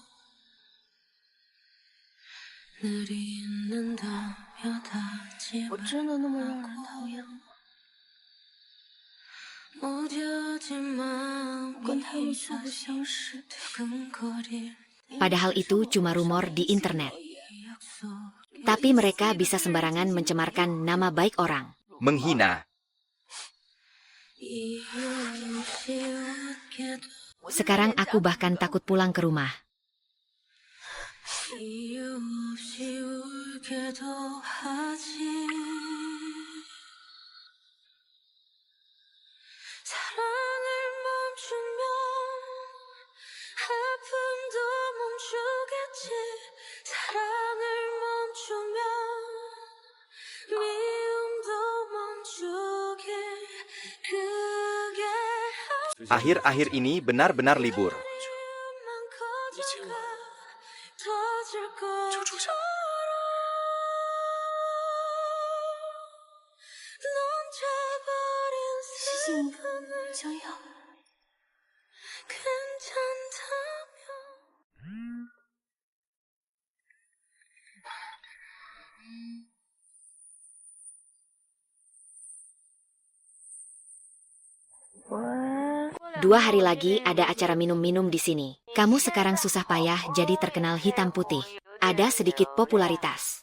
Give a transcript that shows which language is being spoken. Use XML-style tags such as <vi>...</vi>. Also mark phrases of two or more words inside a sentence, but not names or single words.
<ko>늘 잊는다며 다짐을 하고 무뎌진 마음이 다시 두근거릴</ko> <id>Padahal itu cuma rumor di internet. Tapi mereka bisa sembarangan mencemarkan nama baik orang. Menghina. Sekarang aku bahkan takut pulang ke rumah.</id> <ko>사랑을 멈추면 아픔도 멈추겠지. 사랑을 멈추면 미움도 멈추길. 그게</ko> <id>Akhir-akhir ini benar-benar libur.</id> <ko>마음만 커져가 터질 것처럼 넘쳐버린 슬픔을 괜찮다면</ko> <id>Dua hari lagi ada acara minum-minum di sini. Kamu sekarang susah payah jadi terkenal hitam putih. Ada sedikit popularitas.</id>